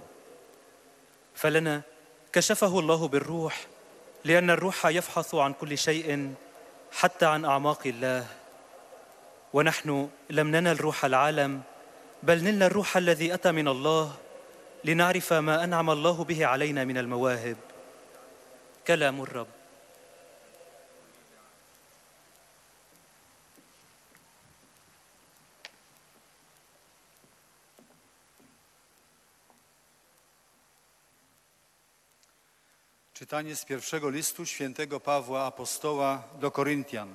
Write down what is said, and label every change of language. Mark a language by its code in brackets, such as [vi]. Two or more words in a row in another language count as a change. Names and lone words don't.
[ar] فلنا كشفه الله بالروح، لأن الروح يفحص عن كل شيء حتى عن أعماق الله. ونحن لم ننل روح العالم، بل نلنا الروح الذي أتى من الله، لنعرف ما أنعم الله به علينا من المواهب. كلام الرب. [pl] Czytanie z pierwszego listu świętego Pawła Apostoła do Koryntian.